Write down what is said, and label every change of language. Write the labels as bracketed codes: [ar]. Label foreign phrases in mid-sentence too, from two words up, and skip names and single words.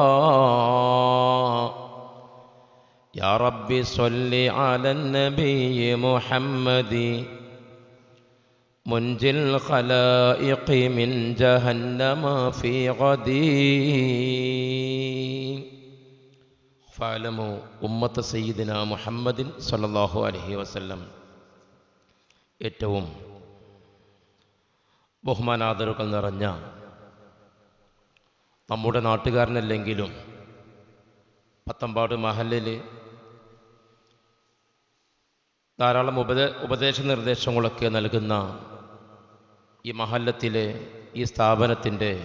[ar] يا رب صل على النبي محمد منجي الخلائق من جهنم في غدي. فاعلموا أمة سيدنا محمد صلى الله عليه وسلم. [ml] ഏറ്റവും ബഹുമാനാദരവുകൾ നിറഞ്ഞ നമ്മുടെ നാട്ടുകാരനല്ലെങ്കിലും പത്തമ്പാട് മഹല്ലിൽ ധാരാളം ഉപദേശ നിർദ്ദേശങ്ങളൊക്കെ നൽകുന്ന ഈ മഹല്ലത്തിലെ ഈ സ്ഥാപനത്തിൻ്റെ